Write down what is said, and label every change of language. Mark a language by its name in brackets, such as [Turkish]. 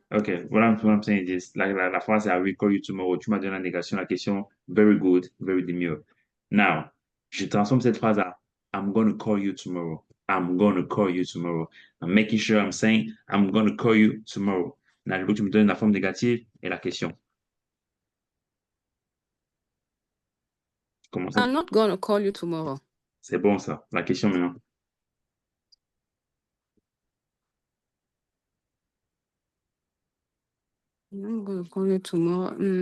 [English] Okay, what I'm saying is [French] la phrase c'est [English] I will call you tomorrow. [French] Tu m'as donné la négation, la question [English] very good, very demure. Now, [French] je transforme cette phrase à [English] I'm gonna call you tomorrow. I'm gonna call you tomorrow. I'm making sure I'm saying I'm gonna call you tomorrow. [French] Là, je veux que tu me donnes la forme négative et la question. Comment ça? [English] I'm not gonna call you tomorrow. [French] C'est bon ça. La question maintenant. [English] I'm gonna call you tomorrow.